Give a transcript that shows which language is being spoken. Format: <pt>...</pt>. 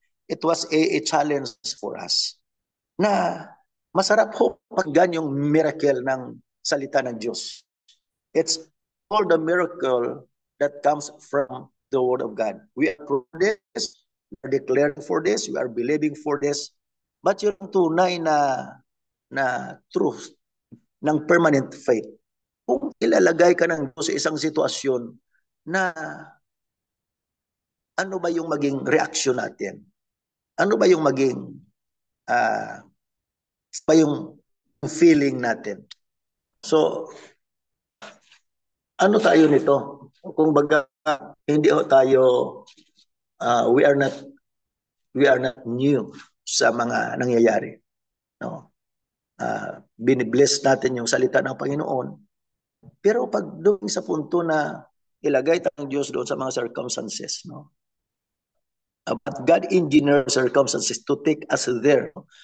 <en>It was a challenge for us</en> <tl>na masarap ho pakinggan yung miracle ng salita ng Diyos.</tl> <en>It's all the miracle that comes from the Word of God. We are for this, we are declaring for this, we are believing for this.</en> <tl>But yung tunay na truth ng permanent faith, kung ilalagay ka ng Diyos sa isang sitwasyon na ano ba yung maging reaction natin? Ano ba yung maging yung feeling natin? So, ano tayo nito? Kung baga, hindi ho tayo,</tl> <en>we are not new</en> <tl>sa mga nangyayari. No? binibless natin yung salita ng Panginoon. Pero pag doon sa punto na ilagay tayo ng Diyos doon sa mga circumstances, no?</tl> <en>But God engineered circumstances to take us there.</en>